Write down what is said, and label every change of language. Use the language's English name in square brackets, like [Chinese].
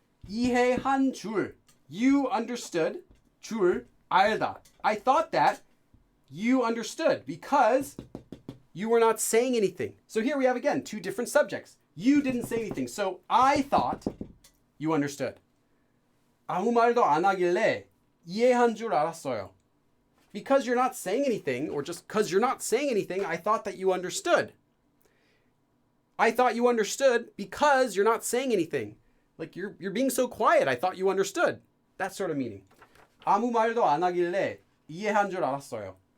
[Korean] 이해한 줄. [English] You understood. [Korean] 줄, 알다. [English] I thought that you understood because you were not saying anything. So here we have again two different subjects. You didn't say anything. So I thought you understood. [Korean] 아무 말도 안 하길래 이해한 줄 알았어요. [English] Because you're not saying anything, or just because you're not saying anything, I thought that you understood. I thought you understood because you're not saying anything. Like you're being so quiet, I thought you understood. That sort of meaning. [Korean] 아무 말도 안 하길래 이해한 줄 알았어요.